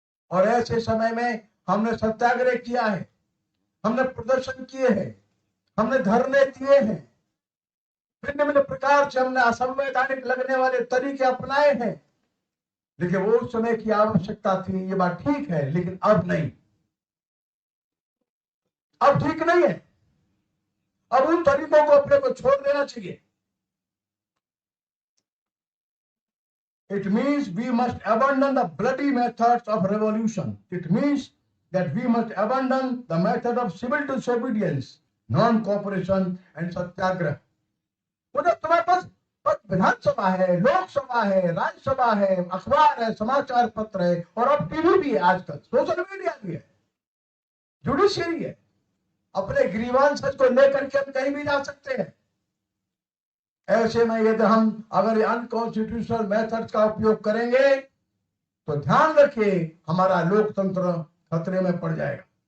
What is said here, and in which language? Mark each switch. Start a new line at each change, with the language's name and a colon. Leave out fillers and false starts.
Hindi: और ऐसे समय में हमने सत्याग्रह किया है, हमने प्रदर्शन किए हैं, हमने धरने दिए हैं, भिन्न भिन्न प्रकार से हमने असंवैधानिक लगने वाले तरीके अपनाए हैं। लेकिन वो उस समय की आवश्यकता थी, ये बात ठीक है, लेकिन अब नहीं, अब ठीक नहीं है। अब उन तरीकों को अपने को छोड़ देना चाहिए।
English: It means we must abandon the bloody methods of revolution. It means that we must abandon the method of civil disobedience, non-cooperation and satyagrah.
Hindi: मतलब तुम्हारे पास विधानसभा है, लोकसभा है, राज्यसभा है, अखबार है, समाचार पत्र है, और अब टीवी भी है, आजकल सोशल मीडिया भी है, जुडिशियरी है। अपने ग्रीवांस को लेकर के हम कहीं भी जा सकते हैं। ऐसे में यदि हम अगर अनकॉन्स्टिट्यूशनल मेथड्स का उपयोग करेंगे तो ध्यान रखिए हमारा लोकतंत्र खतरे में पड़ जाएगा।